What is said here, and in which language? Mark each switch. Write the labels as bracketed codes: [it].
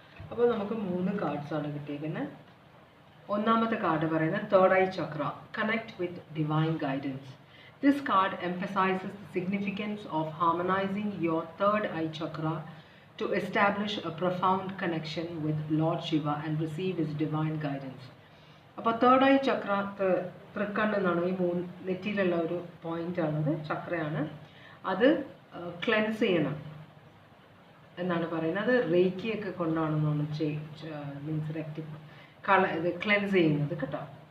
[ml] അപ്പോൾ നമുക്ക് 3 കാർഡ്സാണ് കിട്ടിയിരിക്കുന്നത്. ഒന്നാമത്തെ കാർഡ് പറയുന്നത് [en] Third eye chakra, connect with divine guidance. This card emphasizes the significance of harmonizing your third eye chakra to establish a profound connection with Lord Shiva and receive his divine guidance. [ml] അപ്പോൾ third eye ചക്ര തൃക്കണ്ണെന്നാണ് ഈ നെറ്റിയിലുള്ള ഒരു പോയിൻ്റാണത്, ചക്രയാണ്. അത് cleanse ചെയ്യണം എന്നാണ് പറയുന്നത്. അത് റേക്കിയൊക്കെ കൊണ്ടാണെന്നാണ് means ഇത് cleanse ചെയ്യുന്നത് കേട്ടോ.